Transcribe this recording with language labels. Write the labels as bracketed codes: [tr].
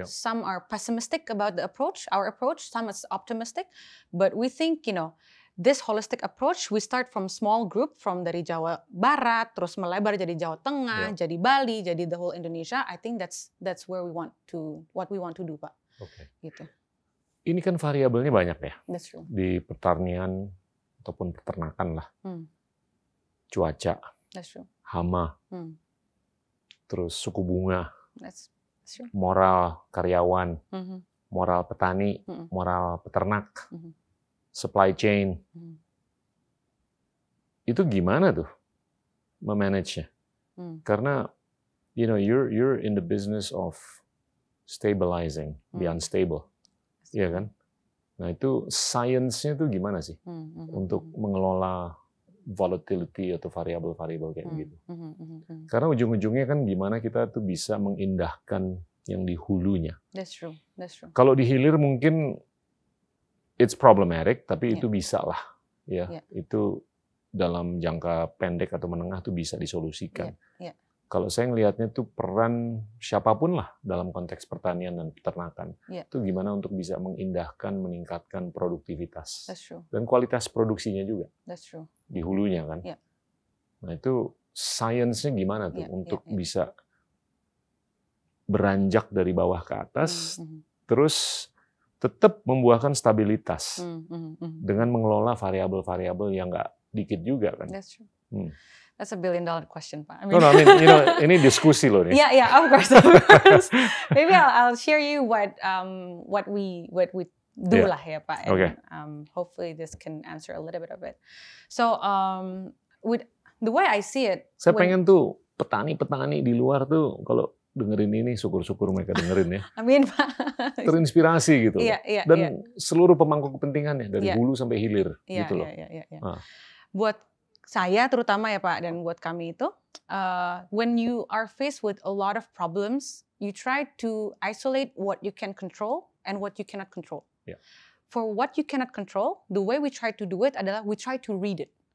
[en] Some are pessimistic about the approach, our approach. Some is optimistic, but we think this holistic approach, we start from small group from [id] dari Jawa Barat, terus melebar jadi Jawa Tengah, jadi Bali, jadi [en] the whole Indonesia. I think that's where what we want to do Pak. [id] Gitu. Ini kan variabelnya banyak ya. [en] That's true. [id] Di pertanian ataupun peternakan lah. Cuaca, [en] that's true. [id] hama, terus suku bunga, [en] that's true. [id] Moral karyawan, moral petani, moral peternak, supply chain. Itu gimana tuh memanage-nya? Karena [en] you're in the business of stabilizing the unstable. [id] Iya kan? Nah itu science-nya tuh gimana sih untuk mengelola volatility atau variabel-variabel kayak gitu. Karena ujung-ujungnya kan gimana kita tuh bisa mengindahkan yang di hulunya. [en] That's true. That's true. [id] Kalau di hilir mungkin [en] it's problematic, [id] tapi itu bisa lah. Ya, itu dalam jangka pendek atau menengah tuh bisa disolusikan. Kalau saya ngelihatnya tuh peran siapapun lah dalam konteks pertanian dan peternakan, itu gimana untuk bisa mengindahkan, meningkatkan produktivitas dan kualitas produksinya juga. [en] That's true. [id] Di hulunya kan. Nah itu science-nya gimana tuh untuk bisa beranjak dari bawah ke atas, terus tetap membuahkan stabilitas dengan mengelola variabel-variabel yang nggak dikit juga kan. [en] That's true. That's $1 billion question, Pak. [id] No, ini diskusi loh nih. [en] Yeah, of course. Maybe I'll share you what we do lah ya, Pak. And, hopefully this can answer a little bit of it. So, with the way I see it, [id] saya pengen tuh petani-petani di luar tuh kalau dengerin ini, syukur-syukur mereka dengerin ya. Amin, Pak. Terinspirasi gitu. Dan seluruh pemangku kepentingannya dari hulu sampai hilir gitu loh. Buat saya terutama ya Pak, dan buat kami itu, [en] when you are faced with a lot of problems, you try to isolate what you can control and what you cannot control. For what you cannot control, the way we try to do it [id] adalah [en] we try to read it.